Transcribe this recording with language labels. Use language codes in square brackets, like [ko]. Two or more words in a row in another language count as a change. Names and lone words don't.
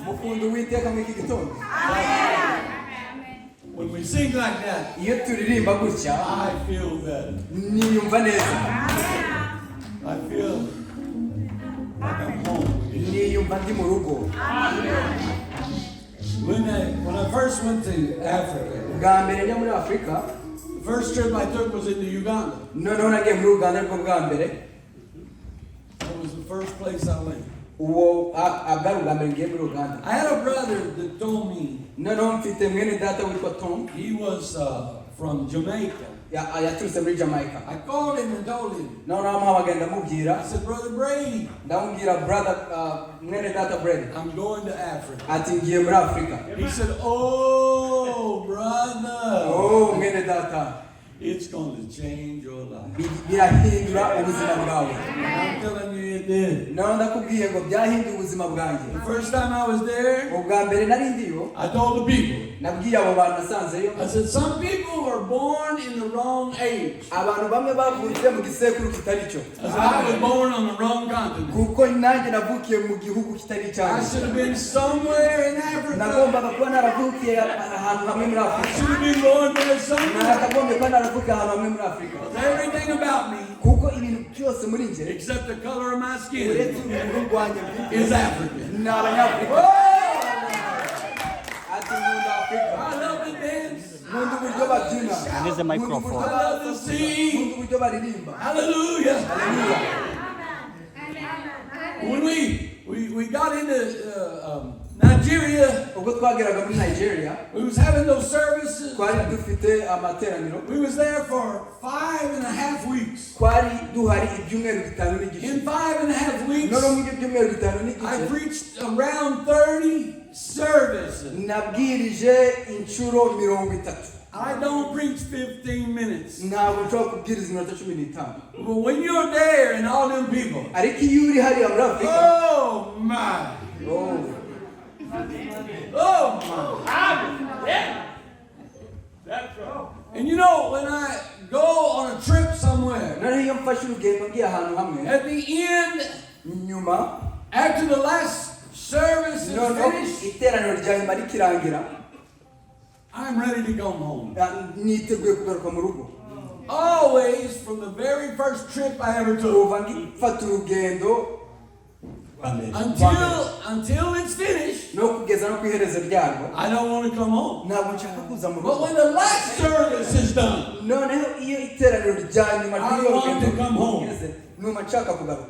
[rw] Mukunda Uwiteka muri iki gitondo. [en] When we sing like that, [rw] Iyo turirimba gutya, [en] I feel better. [rw] niyumva neza. [en] I feel like I'm home. [rw] Niyumva ndi mu rugo. [en] When I first went to Africa, [rw] Bwa mbere njya muri Afurika, [en] the first trip I took was into Uganda. [rw] noneho nagiye muri Uganda ariko bwa mbere. [en] That was the first place I went. [rw] Uwo bwari ubwa mbere ngiye muri Uganda. [en] I had a brother that told me [rw] Noneho mfite mwene data witwa Tom, [en] he was from Jamaica. [rw] yaturutse muri Jamaica. [en] I called him and told him. [rw] Noneho amuhamagaye ndamubwira, [en] I said, Brother Brady, [rw] ndamubwira brother, mwene data Brady, [en] I'm going to Africa. [rw] ati ngiye muri Afurika. [en] He said, oh, brother, [rw] Oh, mwene data, [en] it's going to change your life. [rw] birahindura ubuzima bwawe. [en] I'm telling you it did. [rw] Noneho ndakubwiye ngo byahinduye ubuzima bwanjye. [en] The first time I was there, [rw] Ubwa mbere nari ndiyo, [en] I told the people, [rw] nabwiye abo bantu nasanzeyo, [en] I said, some people were born in the wrong age. [rw] abantu bamwe bavutse mu gisekuru kitari cyo. [en] I said, I was born on the wrong continent. [rw] Kuko nanjye navukiye mu gihugu kitari [en] I [rw] cyanjye. [en] should have been somewhere in Africa. [rw] Nagombaga kuba naravukiye ahantu hamwe muri [en] I [rw] Afurika. [en] should have been born there somewhere. [rw] Nakagombye kuba naravukiye ahantu hamwe muri Afurika. [en] Everything about me, [rw] Kuko ibintu byose muri njye, [en] except the color of my skin, [rw] uretse uruhu rwanjye [en] is African. [rw] ni Abanyafurika. babyina, [en] There is a microphone. [rw] nkunda uburyo basakuza, nkunda uburyo baririmba. [en] Hallelujah. [rw] Hallelujah. [en] When we got into Nigeria, [rw] Ubwo twageraga muri Nigeria, [en] we was having those services. [rw] twari dufite amateraniro, [en] We was there for 5.5 weeks. [rw] twari duhari ibyumweru bitanu n'igice. [en] In 5.5 weeks, [rw] None muri ibyo byumweru bitanu [en] I [rw] n'igice [en] preached around 30 services. [rw] nabwirije inshuro 30. [en] I don't preach 15 minutes. [rw] Ntabwo nshobora kubwiriza iminota 15. [en] But when you're there and all them people, [rw] Ariko iyo uri hariya muri Afurika, [en] oh my, oh, oh my. And you know, when I go on a trip somewhere, [rw] noneho iyo mfashe urugendo ngiye ahantu hamwe, [en] at the end, [rw] nyuma [en] after the last service is [rw] noneho [en] finished, [rw] iteraniro rya nyuma rikirangira, [en] I'm ready to go home. [rw] niteguye kugaruka mu rugo. [en] Always, from the very first trip I ever took, [rw] Kuva ngifata urugendo Amen. [en] until it's finished, [rw] no kugeza no ku iherezo ryarwo, [en] I don't want to come home. [rw] ntabwo nshaka kuza mu [en] But [rw] rugo. [en] when the last service is done, [rw] Noneho iyo iteraniro rya nyuma [en] I [rw] ry'iyo [en] want to [rw] rugendo [en] come home. [rw] rigeze, numva nshaka kugaruka.